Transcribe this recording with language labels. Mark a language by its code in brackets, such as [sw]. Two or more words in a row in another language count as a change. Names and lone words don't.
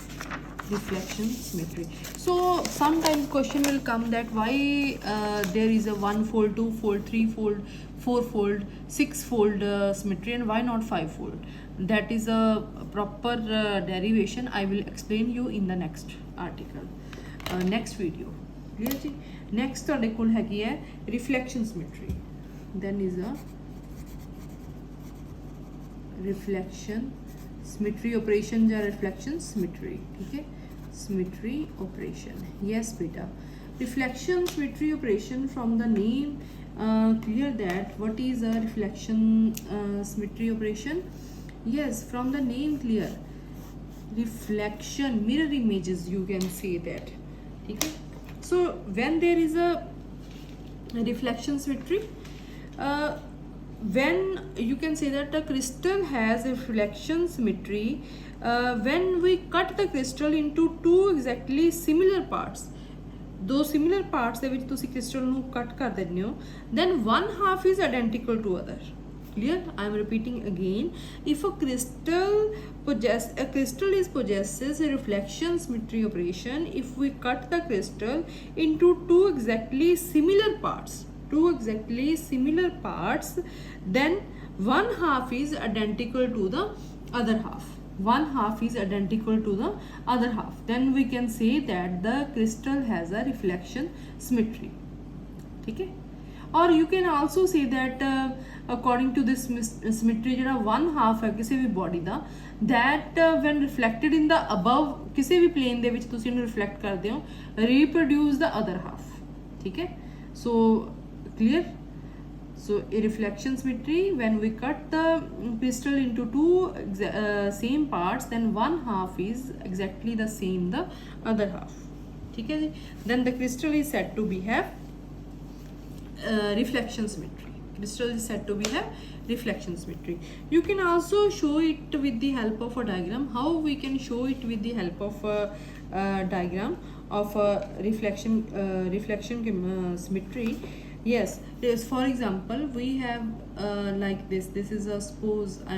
[en] so sometimes question will come that why there is a 1 fold 2 fold 3 fold 4 fold 6 fold symmetry and why not 5 fold that is a proper derivation I will explain you in the next article next video clear ji next [pa] ਤੁਹਾਡੇ ਕੋਲ ਹੈਗੀ ਹੈ [en] reflection symmetry then is a reflection symmetry operation या reflection symmetry [hi] ठीक है [en] symmetry operation yes beta reflection symmetry operation from the name clear that what is a reflection symmetry operation yes from the name clear reflection mirror images you can say that okay so when there is a reflection symmetry when you can say that a crystal has a reflection symmetry when we cut the crystal into two exactly similar parts [pa] ਦੋ similar parts ਦੇ ਵਿੱਚ ਤੁਸੀਂ crystal ਨੂੰ cut ਕਰ ਦਿੰਦੇ ਹੋ [en] then one half is identical to other clear I am repeating again if a crystal possesses a reflection symmetry operation if we cut the crystal into two exactly similar parts then one half is identical to the other half then we can say that the crystal has a reflection symmetry okay or you can also say that according to this symmetry jada one half hai [pa] ਕਿਸੀ ਭੀ body ਦਾ [en] that when reflected in the above [pa] ਕਿਸੀ ਭੀ plane ਦੇ ਵਿੱਚ ਤੁਸੀਂ ਇਹਨੂੰ reflect ਕਰਦੇ ਹੋ [en] reproduce the other half [pa] ਠੀਕ ਹੈ [en] so clear so a reflection symmetry when we cut the crystal into two same parts then one half is exactly the same the other half [pa] ਠੀਕ ਹੈ ਜੀ [en] then the crystal is said to be have reflection symmetry you can also show it with the help of a diagram how we can show it with the help of a diagram of a reflection symmetry yes for example we have like this is a suppose I